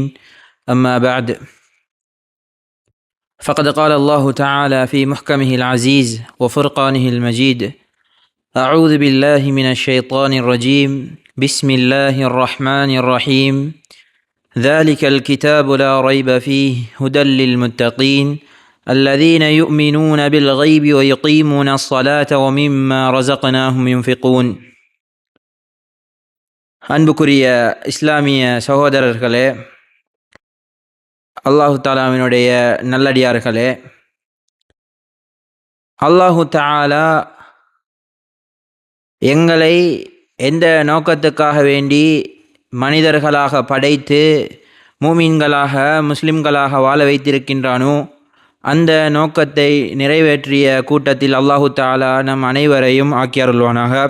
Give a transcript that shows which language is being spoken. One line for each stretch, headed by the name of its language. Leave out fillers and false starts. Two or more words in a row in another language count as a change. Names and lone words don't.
Arabic: أما بعد، فقد قال الله تعالى في محكمه العزيز وفرقانه المجيد: أعوذ بالله من الشيطان الرجيم. بسم الله الرحمن الرحيم. ذلك الكتاب لا ريب فيه هدى للمتقين الذين يؤمنون بالغيب ويقيمون الصلاة ومما رزقناهم ينفقون.
Tamil: அன்புக்குரிய இஸ்லாமிய சகோதரர்களே, அல்லாஹு தஆலாவினுடைய நல்லடியார்களே,
Arabic: الله تعالى
Tamil: எங்களை எந்த நோக்கத்துக்காக வேண்டி மனிதர்களாக படைத்து மூமின்களாக முஸ்லிம்களாக வாழ வைத்திருக்கின்றானோ அந்த நோக்கத்தை நிறைவேற்றிய கூட்டத்தில்
Arabic: الله تعالى
Tamil: நம் அனைவரையும் ஆக்கி அருள்வானாக.